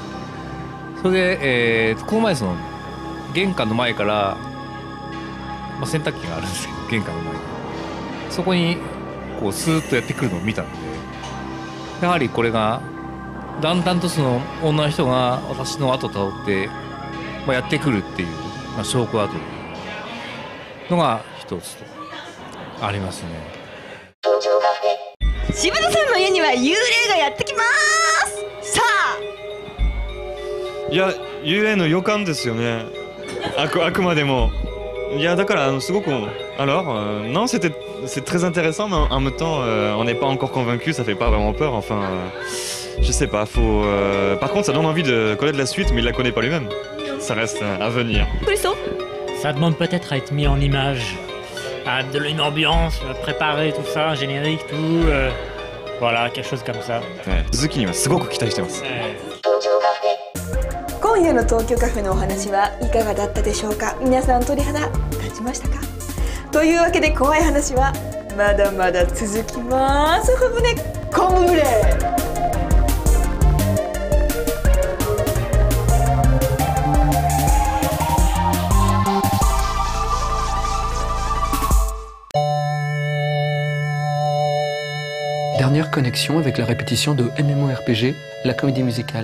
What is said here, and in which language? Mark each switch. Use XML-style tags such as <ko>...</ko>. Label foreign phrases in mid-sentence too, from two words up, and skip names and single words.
<ja>それで、この前その玄関の前から、洗濯機があるんですけど、玄関の前にそこにこうスーッとやってくるのを見たんで、やはりこれがだんだんとその女の人が私の後をたどって、やってくるっていう、証拠だというのが一つとありますね。柴田さんの家には幽霊がやってきます。さあ、いや、幽霊の予感ですよね。あくまでも。いや、だからすごく</ja> <fr>alors non, c'est très intéressant, mais en même temps on n'est pas encore convaincu, ça fait pas vraiment peur, enfin je sais pas, faut par contre ça donne envie de connaître la suite, mais il la connaît pas lui-même. Ça reste à venir. Ça demande peut-être à être mis en image, à de une ambiance, préparer tout ça, un générique, tout voilà, quelque chose comme ça.</fr> <ja>続きにはすごく期待してます。今夜の東京カフェのお話はいかがだったでしょうか。皆さん鳥肌立ちましたか。というわけで怖い話はまだまだ続きます。ふぶねコムブレ。</ja> <fr>Dernière connexion avec la répétition de MMORPG, la comédie musicale.</fr>